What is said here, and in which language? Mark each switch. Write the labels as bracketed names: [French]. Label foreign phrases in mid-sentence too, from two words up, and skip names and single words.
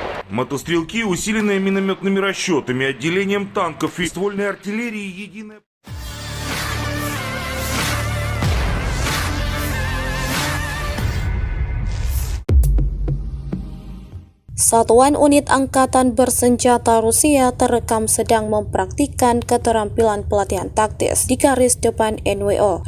[Russian] Мотострелки, усиленные минометными расчетами, отделением танков и ствольной артиллерии, единая... [Indonesian] Satuan unit angkatan bersenjata Rusia terekam sedang mempraktikkan keterampilan pelatihan taktis di garis depan NWO.